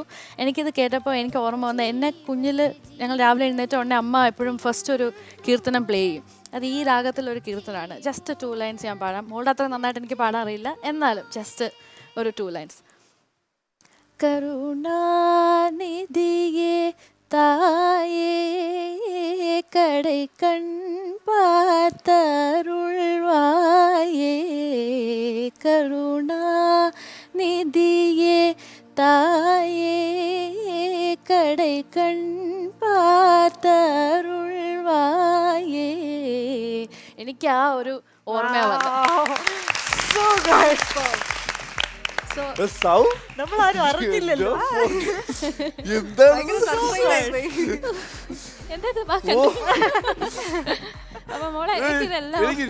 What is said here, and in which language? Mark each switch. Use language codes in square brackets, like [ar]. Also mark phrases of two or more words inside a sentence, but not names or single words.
[ml] എനിക്കിത് കേട്ടപ്പോൾ എനിക്ക് ഓർമ്മ വന്ന, എന്നെ കുഞ്ഞിൽ ഞങ്ങൾ രാവിലെ എഴുന്നേറ്റ ഉടനെ അമ്മ എപ്പോഴും ഫസ്റ്റ് ഒരു കീർത്തനം പ്ലേ ചെയ്യും. അത് ഈ രാഗത്തിലൊരു കീർത്തനമാണ്. [en] just 2 lines [ml] ഞാൻ പാടാം. മോളുടെ അത്ര നന്നായിട്ട് എനിക്ക് പാടാൻ അറിയില്ല, എന്നാലും ജസ്റ്റ് ഒരു 2 ലൈൻസ്. [ta] കരുണാനിധിയേ தாயே கடை கண் பார்த்தருள்வாயே கருணா நிதியே தாயே கடை கண் பார்த்தருள்வாயே. [ml] എനിക്ക് ആ ഒരു ഓർമ്മ നമ്മളാരും അറിഞ്ഞില്ലല്ലോ. അപ്പൊ മോളെ എനിക്കിതെല്ലാം